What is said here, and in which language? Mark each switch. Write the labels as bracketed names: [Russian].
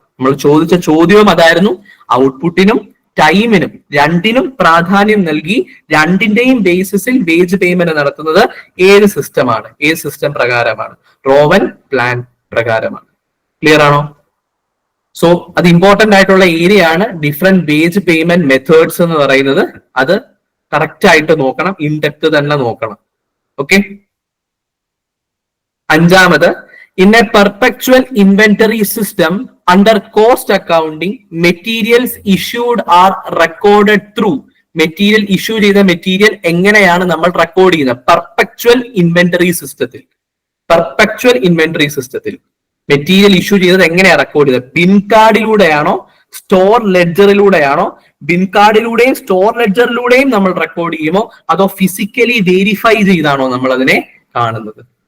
[Malayalam] നമ്മൾ ചോദിച്ച ചോദ്യവും അതായിരുന്നു. ഔട്ട്പുട്ടിനും ടൈമിനും രണ്ടിനും പ്രാധാന്യം നൽകി രണ്ടിന്റെയും ബേസിസിൽ വേജ് പേയ്മെന്റ് നടത്തുന്നത് ഏത് സിസ്റ്റമാണ്? ഏത് സിസ്റ്റം പ്രകാരമാണ്? റോവൻ പ്ലാൻ പ്രകാരമാണ്. ക്ലിയർ ആണോ? സോ അത് ഇമ്പോർട്ടന്റ് ആയിട്ടുള്ള ഏരിയ ആണ്. ഡിഫറെന്റ് വേജ് പേയ്മെന്റ് മെത്തേഡ്സ് എന്ന് പറയുന്നത് അത് കറക്റ്റ് ആയിട്ട് നോക്കണം, ഇൻ ഡെപ്ത് തന്നെ നോക്കണം. ഓക്കെ. അഞ്ചാമത്, [English] in a perpetual inventory system under cost accounting, materials issued are recorded through. [Malayalam] Material issue ചെയ്ത മെറ്റീരിയൽ എങ്ങനെയാണ് നമ്മൾ റെക്കോർഡ് ചെയ്യുന്നത്? പെർപെക്ച്വൽ ഇൻവെന്ററി സിസ്റ്റത്തിൽ. പെർപെക്ച്വൽ ഇൻവെന്ററി സിസ്റ്റത്തിൽ മെറ്റീരിയൽ ഇഷ്യൂ ചെയ്തത് എങ്ങനെയാണ് റെക്കോർഡ് ചെയ്തത്? Bin കാർഡിലൂടെയാണോ, store ലെഡ്ജറിലൂടെയാണോ? ബിൻ കാർഡിലൂടെയും സ്റ്റോർ ലെഡ്ജറിലൂടെയും നമ്മൾ റെക്കോർഡ് ചെയ്യുമോ, അതോ ഫിസിക്കലി വെരിഫൈ ചെയ്താണോ നമ്മൾ അതിനെ കാണുന്നത്?